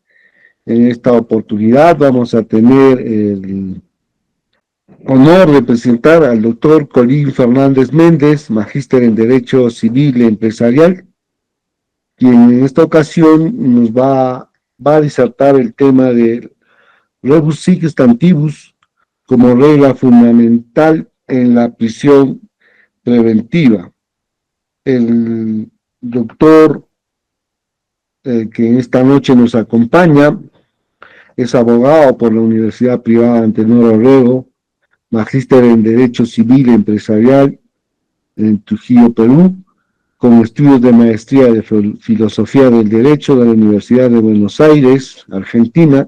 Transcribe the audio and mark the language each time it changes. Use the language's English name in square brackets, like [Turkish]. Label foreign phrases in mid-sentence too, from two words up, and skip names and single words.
[Spanish] En esta oportunidad vamos a tener el honor de presentar al doctor Colín Fernández Méndez, magíster en Derecho Civil y Empresarial, quien en esta ocasión nos va a disertar el tema de [Latin] rebus sic stantibus [Spanish] como regla fundamental en la prisión preventiva. El doctor que esta noche nos acompaña es abogado por la Universidad Privada Antenor Orrego, magíster en Derecho Civil y Empresarial en Trujillo, Perú, con estudios de maestría de Filosofía del Derecho de la Universidad de Buenos Aires, Argentina.